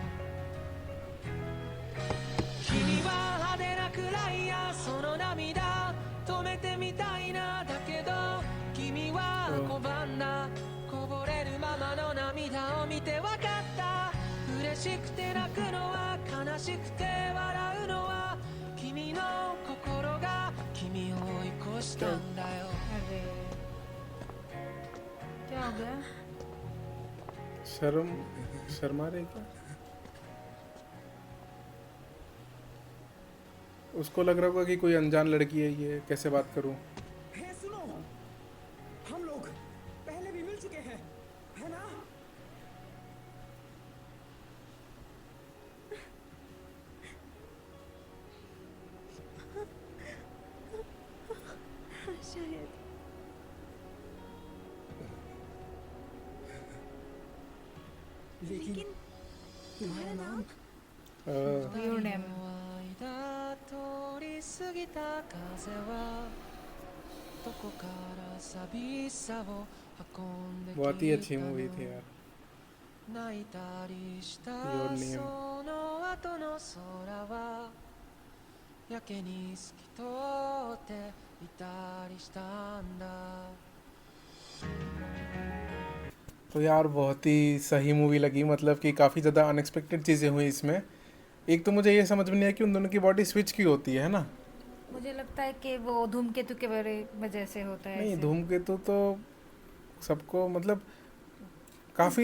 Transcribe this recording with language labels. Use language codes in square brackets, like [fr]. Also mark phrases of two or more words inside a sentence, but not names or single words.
[ja] 君は派手なくらいやその涙止めてみたいなだけど君は拒んだこぼれるままの涙を見てわかった嬉しくて泣くのは悲しくて笑うのは君の心が君を追い越したんだよ [hi] क्या हो गया? शर्मा रहे क्या? उसको लग रहा होगा कि कोई अनजान लड़की है, ये कैसे बात करूं? हे सुनो, हम लोग पहले भी मिल चुके हैं, है ना? शायद। लेकिन तुम्हारा नाम? Your name. [ja] 通り過ぎた風はどこから寂しさを運んで [hi] बहुत ही अच्छी मूवी थी यार। [ja] 泣いたりした [hi] Your name [ja] その後の空はやけに透き通っていたりしたんだ [hi] तो यार बहुत ही सही मूवी लगी, मतलब कि काफ़ी ज़्यादा अनएक्सपेक्टेड चीज़ें हुई इसमें। एक तो मुझे ये समझ में नहीं आया कि उन दोनों की [en] body switch [hi] क्यों होती है ना। मुझे लगता है कि वो धूमकेतु के वजह से होता है नहीं, ऐसे। धूमकेतु तो सबको मतलब काफ़ी